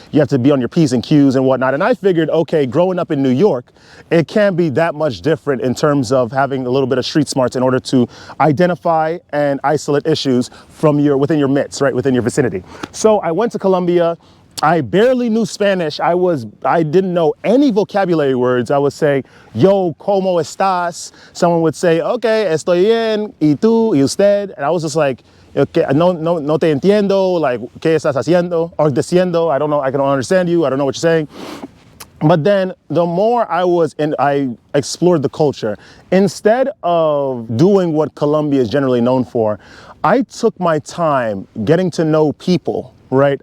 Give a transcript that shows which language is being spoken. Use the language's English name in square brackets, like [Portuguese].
[English] You have to be on your P's and Q's and whatnot, and I figured, okay, growing up in New York, it can't be that much different in terms of having a little bit of street smarts in order to identify and isolate issues from within your midst, right, within your vicinity. So I went to Colombia. I barely knew Spanish. I didn't know any vocabulary words. [Spanish] I would say, yo, ¿cómo estás? Someone would say, okay, estoy bien, ¿y tú, y usted? [English] And I was just like, okay, [Spanish] no te entiendo, [English] like, [Spanish] ¿qué estás haciendo? [English] Or [Spanish] diciendo, [English] I don't know, I don't understand you, I don't know what you're saying. But then the more I explored the culture, instead of doing what Colombia is generally known for, I took my time getting to know people, right?